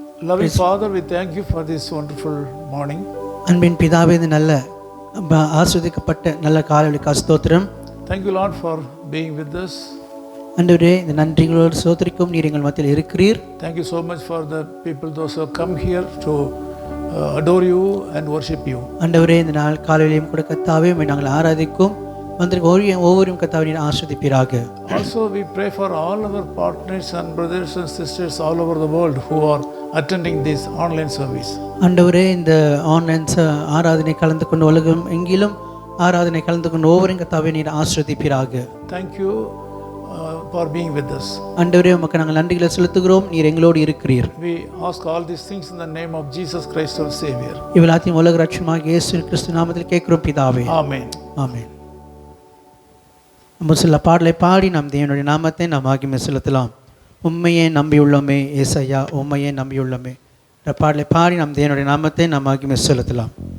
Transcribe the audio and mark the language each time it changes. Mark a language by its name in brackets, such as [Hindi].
[English] Loving Father, we thank you for this wonderful morning. [Tamil] அன்பின் பிதாவே, இந்த நல்ல ஆசீர்வதிக்கப்பட்ட நல்ல காலைக்கு ஸ்தோத்திரம். [English] Thank you, Lord, for being with us. [Tamil] ஆண்டவரே, இந்த நன்றிகளோடு ஸ்தோத்திரிக்கும் நீர் எங்கள் மத்தியில் இருக்கிறீர். [English] Thank you so much for the people those who have come here to adore you and worship you. [Tamil] ஆண்டவரே, இந்த நாள் காலையிலும் கூட கர்த்தாவே உம்மை நாங்கள் ஆராதிக்கும் வந்திருக்க ஒவ்வொரு கர்த்தாவே நீர் ஆசீர்வதிப்பீராக. [English] Also we pray for all our partners and brothers and sisters all over the world who are attending this online service. [Tamil] ஆண்டவரே, இந்த ஆன்லைன் ஆராதனை கலந்து கொண்டு உலகம் எங்கிலும் ஆராதனை கலந்து கொண்டு ஒவ்வொரு கர்த்தாவே நீர் ஆசீர்வதிப்பீராக. [English] Thank you for being with us. [Tamil] ஆண்டவரே, உமக்கு நாங்கள் நன்றிகளை செலுத்துகிறோம். நீர் எங்களோடு இருக்கிறீர். [English] We ask all these things in the name of Jesus Christ our Savior. [Tamil] இவளாத்தையும் உலக ரட்சகமாக இயேசு கிறிஸ்து நாமத்தில் கேட்கிறோம் பிதாவே. [English] Amen. [Tamil] ஆமென். நம்ம சில பாடலை பாடி நாம் தேவனுடைய நாமத்தை நாம் மகிமை செலுத்தலாம். உம்மையே நம்பியுள்ளோமே ஏசையா, உம்மையே நம்பியுள்ளோமே. இந்த பாடலை பாடி நாம் தேவனுடைய நாமத்தை நாம் மகிமை செலுத்தலாம்.